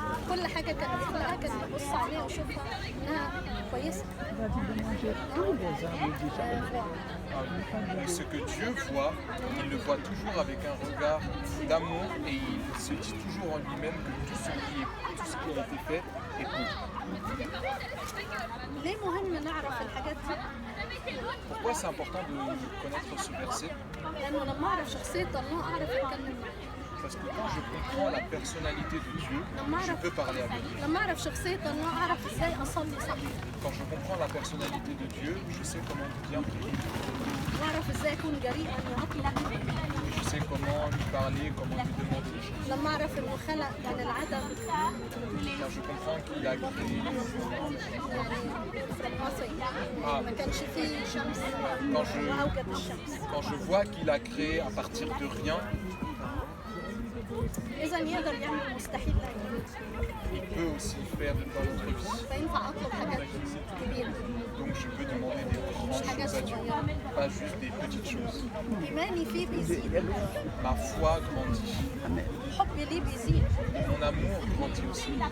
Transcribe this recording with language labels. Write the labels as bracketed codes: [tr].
[ar] كل حاجة كان بيخلقها كان بيبص عليها ويشوفها إنها كويسة. [fr] Et ce que Dieu voit, il le voit toujours avec un regard d'amour et il se dit toujours en lui-même que tout ce qui a été fait est bon. [ar] ليه مهم نعرف الحاجات دي؟ [fr] Pourquoi c'est important de connaître ce verset? [ar] لأنه لما أعرف شخصية الله أعرف أتكلم معاه. [fr] Parce que quand je comprends la personnalité de Dieu, je peux parler avec lui. [ar] لما أعرف شخصية الله أعرف إزاي أصلي صح. [fr] Quand je comprends la personnalité de Dieu, je sais comment bien prier. [ar] وأعرف إزاي أكون جريئا وأطلب. [fr] Je sais comment lui parler, comment lui demander des choses. [ar] لما أعرف إنه خلق من العدم. [fr] Quand je comprends qu'il a créé. [ar] ما كانش فيه شمس وأوجد الشمس. [fr] Quand je vois qu'il a créé à partir de rien. [ar] إذا يقدر يعمل مستحيل لأي. [fr] Il peut aussi faire dans notre vie. [ar] فينفع أطلب حاجات كبيرة. [fr] Donc je peux demander des grandes choses à Dieu, pas juste des petites choses. [ar] إيماني فيه بيزيد. [fr] Ma foi grandit. [ar] حبي ليه بيزيد. [fr] Mon amour grandit aussi.